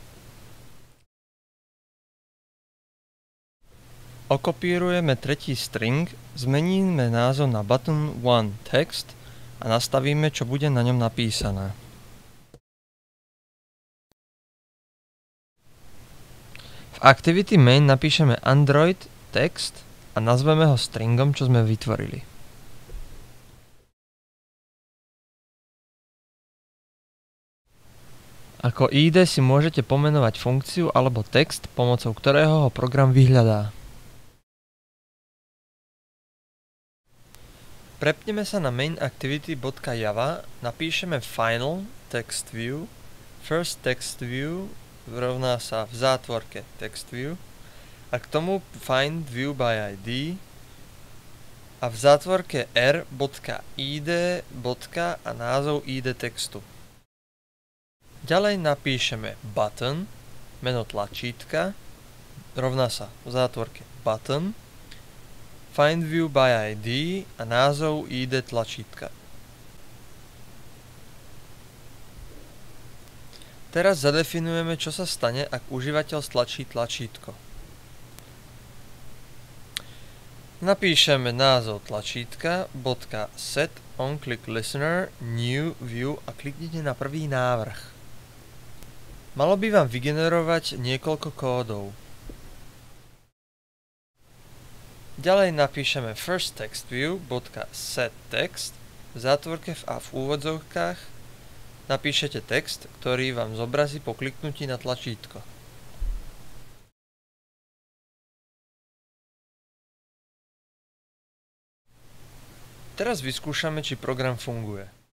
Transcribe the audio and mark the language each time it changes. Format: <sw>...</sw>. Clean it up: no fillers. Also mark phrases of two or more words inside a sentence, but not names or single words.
<sk>Okopírujeme tretí string, zmeníme názov na</sk> <en>button1 text</en> <sk>a nastavíme, čo bude na ňom napísané. V</sk> <en>activity main</en> <sk>napíšeme</sk> <en>Android text</en> <sk>a nazveme ho stringom, čo sme vytvorili. Ako ID si môžete pomenovať funkciu alebo text, pomocou ktorého ho program vyhľadá. Prepneme sa na</sk> <en>main activity.java,</en> <sk>napíšeme</sk> <en>final text view, first text view</en> <sk>rovná sa v zátvorke</sk> <en>text view</en> <sk>a k tomu</sk> <en>find view by id</en> <sk>a v zátvorke r.id. a názov id textu. Ďalej napíšeme button, meno tlačítka, rovná sa v zátvorke button,</sk> <en>find view by id</en> <sk>a názov id tlačítka. Teraz zadefinujeme, čo sa stane, ak užívateľ stlačí tlačítko. Napíšeme názov tlačítka,</sk> <en>.set onClickListener, new view</en> <sk>a kliknite na prvý návrh. Malo by vám vygenerovať niekoľko kódov. Ďalej napíšeme</sk> <en>first text view, .set text,</en> <sk>v zátvorke a v úvodzovkách napíšete text, ktorý vám zobrazí po kliknutí na tlačítko. Teraz vyskúšame, či program funguje.</sk>